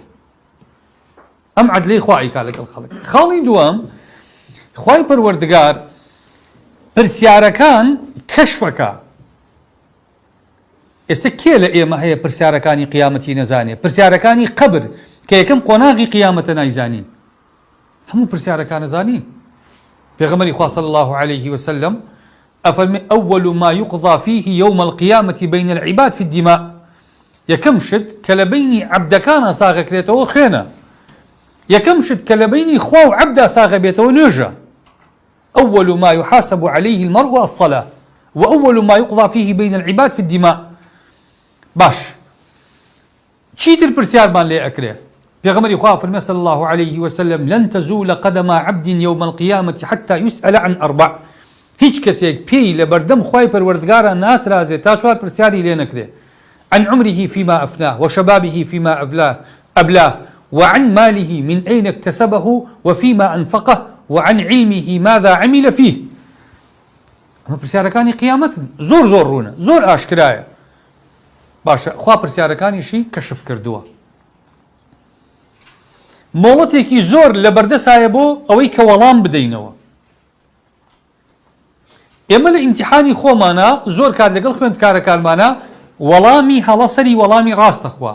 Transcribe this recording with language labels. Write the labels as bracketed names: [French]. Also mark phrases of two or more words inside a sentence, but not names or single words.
[Central Kurdish] ئەم عەدلەی خوا ئەیکا لەگەڵ خەڵک. خاڵی دووەم، خوای پەروەردگار پرسیارەکان کەشفەکە. ئێستا کێ لە ئێمە هەیە پرسیارەکانی قیامەتی نەزانێ؟ پرسیارەکانی قەبر کە یەکەم قۆناغی قیامەتە نایزانین. هەموو پرسیارەکان نەزانین. پێغەمبەری خوا [Arabic] صلی الله عليه وسلم ئەفەرمێ ئەوەل ما يقضى فيه يوم القيامة بين العباد في الدماء. [Central Kurdish] یەکەم شت کە لە بینی عەبدەکانە ساغەکرێتەوە خوێنە. یەکەم شت کە لە بینی خوا و عەبدا ساغە بێتەوە نوێژە. [Arabic] أول ما يحاسب عليه المرء الصلاة وأول ما يقضى فيه بين العباد في الدماء. [Central Kurdish] باش چیتر پرسیارمان لێ ئەکرێ؟ پێغەمبەری خوا فەرمێ [Arabic] صلی الله عليه وسلم لن تزول قدم عبد يوم القيامة حتى يسأل عن 4. [Central Kurdish] هیچ کەسێک پێی لە بەردەم خوای پەروەردگارە ناترازێت تا 4 پرسیاری لێ نەکرێ. [Arabic] عن عمره فيما أفناه وشبابه فيما أبلاه وعن ماله من أين اكتسبه وفيما أنفقه وعن علمه ماذا عمل فيه. [Central Kurdish] ئەمە پرسیارەکانی قیامەتن، زۆر زۆر ڕوونە، زۆر ئاشکرایە. باشە، خوا پرسیارەکانیشی کەشف کردووە. مۆڵەتێکی زۆر لە بەردەسایە بۆ ئەوەی کە وەڵام بدەینەوە. ئێمە لە ئیمتیحانی خۆمانە زۆر کات لەگەڵ خوێندکارەکانمانە وەڵامی هەڵە سەری وەڵامی ڕاستە خوا.